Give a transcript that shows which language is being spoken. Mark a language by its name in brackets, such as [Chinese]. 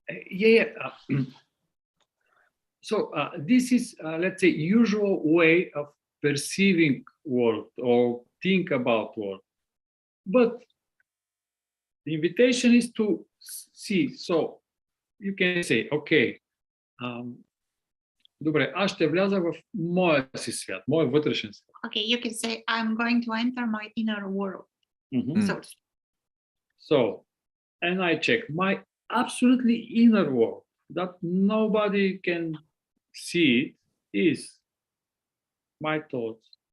[English] Yeah. So this is, let's say, usual way of perceiving world or think about world. But the invitation is to see. So you can say, okay, [Bulgarian] добре, аз ще вляза в моя си свят, моя вътрешен свят. [English] okay. You can say, I'm going to enter my inner world. Mhm. So, So, and I check my absolutely inner world that nobody can see it is my thoughts.